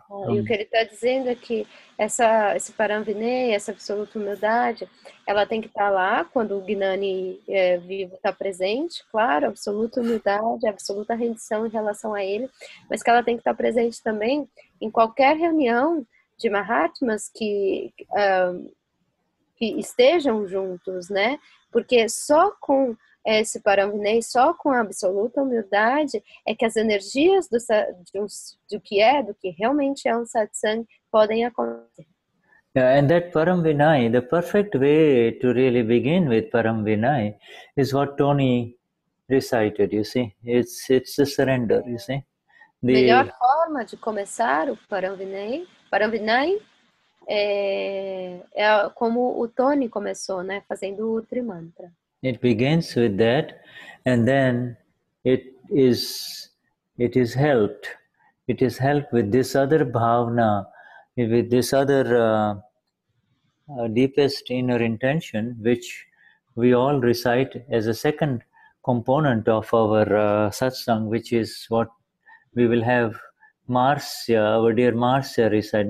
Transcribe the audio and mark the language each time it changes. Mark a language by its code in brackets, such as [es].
[pt] E o que ele está dizendo é que esse paramvinay, essa absoluta humildade, ela tem que estar lá quando o Gnani vivo está presente, claro, absoluta humildade, absoluta rendição em relação a ele, mas que ela tem que estar presente também em qualquer reunião de Mahatmas que estejam juntos, né? Porque só com esse paramvinay, só com a absoluta humildade é que as energias do que realmente é um satsang podem acontecer. [en] Yeah, and that paramvinay, the perfect way to really begin with paramvinay is what Tony recited, you see. It's a surrender, you see. [pt] Melhor forma de começar o paramvinay é como o Tony começou, né? Fazendo o Trimantra. [en] It begins with that, and then it is helped. It is helped with this other bhavna, with this other deepest inner intention, which we all recite as a second component of our satsang, which is what we will have Marcia, our dear Marcia, recite.